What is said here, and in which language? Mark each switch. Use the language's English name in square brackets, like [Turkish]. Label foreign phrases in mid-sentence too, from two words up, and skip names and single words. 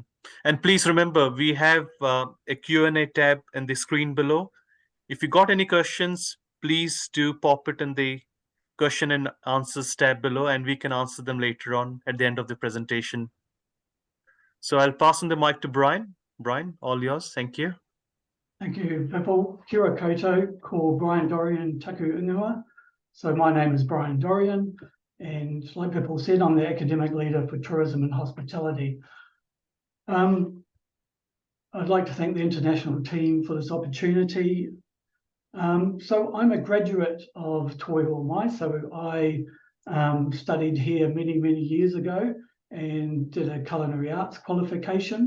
[English] And please remember, we have a Q&A tab in the screen below. If you got any questions, please do pop it in the question and answers tab below, and we can answer them later on at the end of the presentation. So I'll pass on the mic to Brian. Brian, all yours. Thank you. Thank you, Bipul. [Māori] Kia koto, ko Brian Dorian taku ingoa. [English] So my name is Brian Dorian, and like Bipul said, I'm the academic leader for tourism and hospitality. I'd like to thank the international team for this opportunity. So I'm a graduate of Toi Ohomai, so I studied here many, many years ago and did a culinary arts qualification.